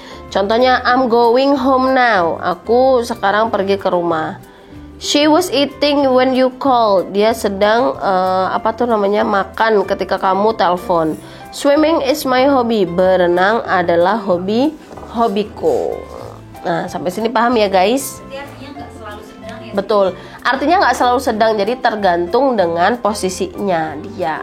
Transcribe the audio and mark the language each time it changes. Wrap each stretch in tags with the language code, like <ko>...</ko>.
<en>Contohnya, I'm going home now.</en> <id>Aku sekarang pergi ke rumah.</id> <en>She was eating when you called.</en> <id>Dia sedang makan ketika kamu telepon.</id> <en>Swimming is my hobby.</en> <id>Berenang adalah hobiku. Nah, sampai sini paham ya guys? Artinya nggak selalu sedang ya? Betul. Artinya nggak selalu sedang. Jadi tergantung dengan posisinya dia.</id>